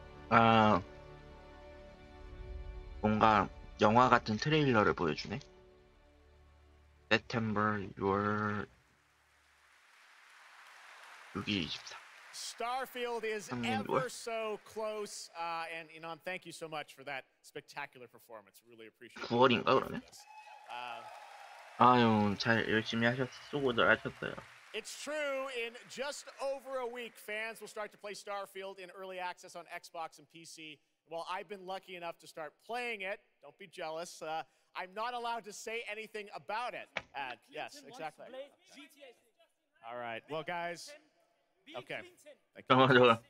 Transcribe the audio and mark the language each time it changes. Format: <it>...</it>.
<ko>아, 뭔가 영화 같은 트레일러를 보여주네. September 6월 6일 24.</ko> <en>Starfield is ever so close, and Inan, thank you so much for that spectacular performance. Really appreciate it.</en> <ko>9월인가 그러면? 아유, 잘 열심히 수고들 하셨어요.</ko> <en>It's true. In just over a week, fans will start to play Starfield in early access on Xbox and PC. Well, I've been lucky enough to start playing it. Don't be jealous. I'm not allowed to say anything about it. Yes, exactly. All right. Well, guys. Okay. Thank you.</en>